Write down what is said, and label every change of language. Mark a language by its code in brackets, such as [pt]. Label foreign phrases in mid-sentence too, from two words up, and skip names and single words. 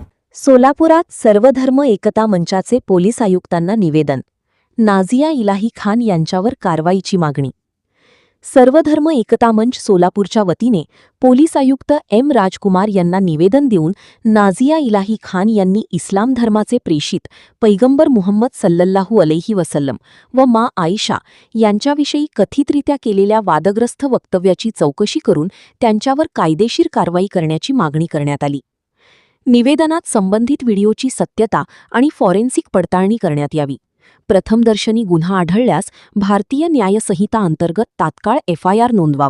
[mr] सोलापुरात सर्वधर्म एकता मंचाचे पोलीस आयुक्तांना निवेदन. नाझिया इलाही खान यांच्यावर कारवाईची मागणी. सर्वधर्म एकता मंच सोलापूरच्या वतीने पोलीस आयुक्त एम राजकुमार यांना निवेदन देऊन नाझिया इलाही खान यांनी इस्लाम धर्माचे प्रेषित पैगंबर मुहम्मद [ar] صلى الله عليه وسلم [mr] व मा आयशा यांच्याविषयी कथितरित्या केलेल्या वादग्रस्त वक्तव्याची चौकशी करून त्यांच्यावर कायदेशीर कारवाई करण्याची मागणी करण्यात आली. निवेदनात संबंधित व्हिडिओची सत्यता आणि फॉरेन्सिक पडताळणी करण्यात यावी. प्रथमदर्शनी गुन्हा आढळल्यास भारतीय न्यायसंहिता अंतर्गत तात्काळ FIR नोंदवावा.